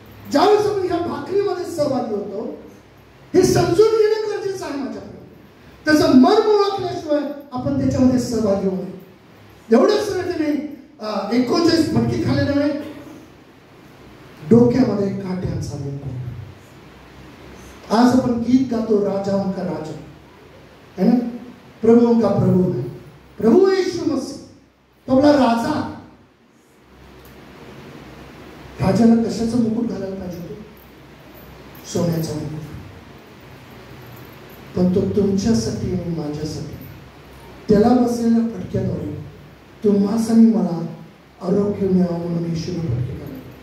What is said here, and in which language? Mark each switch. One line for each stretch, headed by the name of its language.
Marathi: ज्यावेळेस आपण ह्या भाकरीमध्ये सहभागी होतो, हे समजून घेणं गरजेचं आहे माझ्याकडे. त्याचं मर्म ओळखल्याशिवाय आपण त्याच्यामध्ये सहभागी होऊ नये. एवढंच त्याने 39 फटके खाल्लेले नाही, डोक्यामध्ये काट्यांचा मुकुट. आज आपण गीत गातो,
Hindi: राजाओं का राजा है ना, प्रभुओं का प्रभु है, प्रभु यीशु मसीह.
Marathi: आपला राजा, राजाला कशाचं मुकुट घालायला पाहिजे होतं? सोन्याचा मुकुट. पण तो तुमच्यासाठी आणि माझ्यासाठी त्याला बसलेल्या फटक्याद्वारे तुम्हास आणि मला आरोग्य मिळावं म्हणून येशूने फटके घातले.